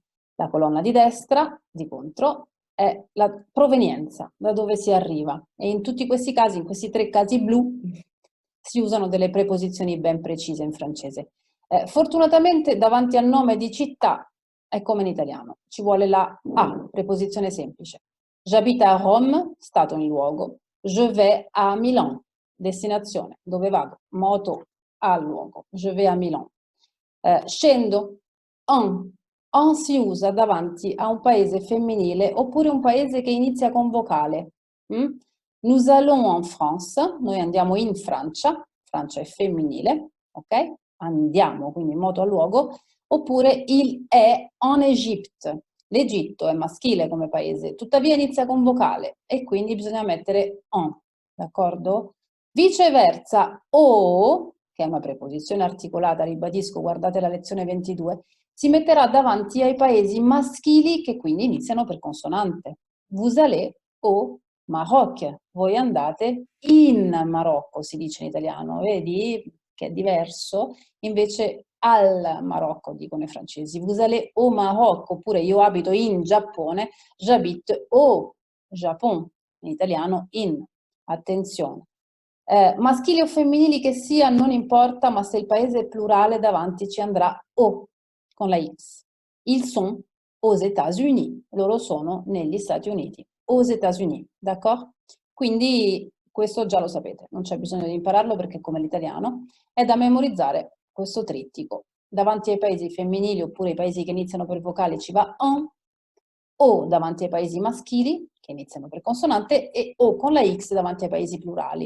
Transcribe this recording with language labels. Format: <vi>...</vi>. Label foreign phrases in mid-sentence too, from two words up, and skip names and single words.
<it>La colonna di destra, di contro, è la provenienza, da dove si arriva. E in tutti questi casi, in questi tre casi blu, si usano delle preposizioni ben precise in francese. Fortunatamente davanti al nome di città è come in italiano, ci vuole la A, preposizione semplice.</it> <fr>J'habite à Rome,</fr> <it>stato in luogo.</it> <fr>Je vais à Milan,</fr> <it>destinazione, dove vado, moto al luogo.</it> <fr>Je vais à Milan.</fr> <it>Scendo, en si usa davanti a un paese femminile oppure un paese che inizia con vocale.</it> <fr>Nous allons en France,</fr> <it>noi andiamo in Francia, Francia è femminile, ok? Andiamo, quindi in moto al luogo, oppure il è</it> <fr>en Égypte.</fr> <it>L'Egitto è maschile come paese, tuttavia inizia con vocale e quindi bisogna mettere en, d'accordo? Viceversa, o, che è una preposizione articolata, ribadisco, guardate la lezione 22, si metterà davanti ai paesi maschili che quindi iniziano per consonante.</it> <fr>Vous allez au Maroc,</fr> <it>voi andate in Marocco, si dice in italiano, vedi che è diverso? Invece al Marocco dicono i francesi.</it> <fr>Vous allez au Maroc,</fr> <it>oppure io abito in Giappone,</it> <fr>j'habite au Japon,</fr> <it>in italiano in. Attenzione. Maschili o femminili che sia, non importa, ma se il paese è plurale davanti ci andrà o con la X.</it> <fr>Ils sont aux États-Unis,</fr> <it>loro sono negli Stati Uniti,</it> <fr>aux États-Unis,</fr> <it>d'accordo? Quindi questo già lo sapete, non c'è bisogno di impararlo perché come l'italiano è da memorizzare questo trittico. Davanti ai paesi femminili oppure ai paesi che iniziano per vocale ci va en, o davanti ai paesi maschili che iniziano per consonante e o con la X davanti ai paesi plurali.</it>